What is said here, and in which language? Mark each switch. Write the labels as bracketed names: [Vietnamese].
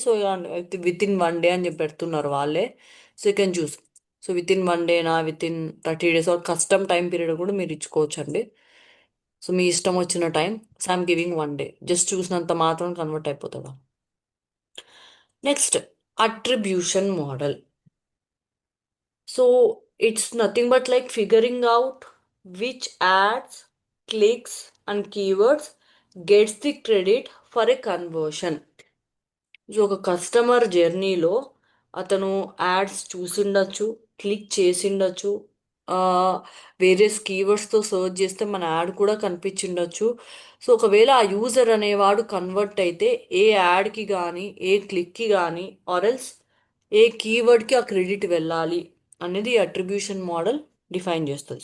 [Telugu] So with in 1 day అని చెప్పి పెడుతున్నారు వాళ్ళే. [English] So you can choose. [Telugu] So with in 1 డేనా, with in 30 days, are custom time period కూడా మీరు ఇచ్చుకోవచ్చు అండి. సో మీ ఇష్టం వచ్చిన time. [English] So I'm giving 1 day. [Telugu] Just చూసినంత మాత్రం కన్వర్ట్ అయిపోతుందా? [English] Next attribution model. So it's nothing but like figuring out which ads, clicks, and keywords gets the credit for a conversion. [Telugu] So ఒక కస్టమర్ జర్నీలో అతను ads చూసిండొచ్చు, click చేసిండొచ్చు, various కీవర్డ్స్తో search చేస్తే మన add కూడా కనిపించిండొచ్చు. So ఒకవేళ ఆ యూజర్ అనేవాడు కన్వర్ట్ అయితే ఏ యాడ్కి కానీ, ఏ క్లిక్కి కానీ, ఆర్ ఎల్స్ ఏ కీవర్డ్కి ఆ క్రెడిట్ వెళ్ళాలి అనేది అట్రిబ్యూషన్ మోడల్ డిఫైన్ చేస్తుంది.